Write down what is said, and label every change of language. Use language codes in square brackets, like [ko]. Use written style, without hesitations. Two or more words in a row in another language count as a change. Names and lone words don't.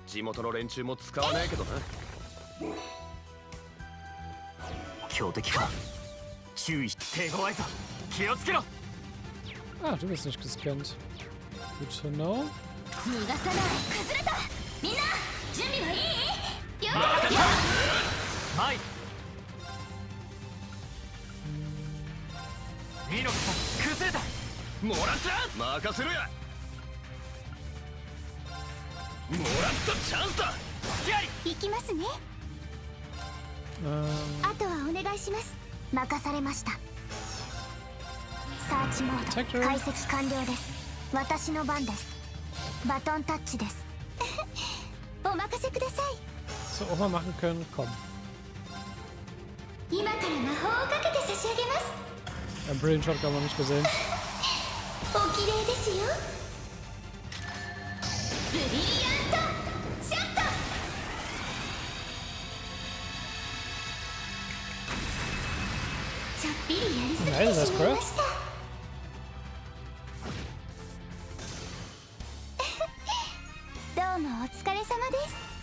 [ja] 地元の連中も使わねえけどな。強敵か。注意して手強いぞ。気をつけろ。 [de] Ah, du bist nicht gescannt. [en] Good to know. [ja] 逃がさない。崩れた。みんな準備はいい？よっ。はい。ミノクさん崩れた。もらった。任せろや。もらったチャンスだ。行きますね。あとはお願いします。任されました。サーチモード解析完了です。私の番です。バトンタッチです。お任せください。 [de] So, auch mal machen können. Komm. [ja] 今から魔法をかけて差し上げます。 [de] Ein Brilliant Shot haben wir nicht gesehen. [ja] お綺麗ですよ。ブリリアントショット。ちょっぴりやりすぎてしまいました。どうもお疲れ様です。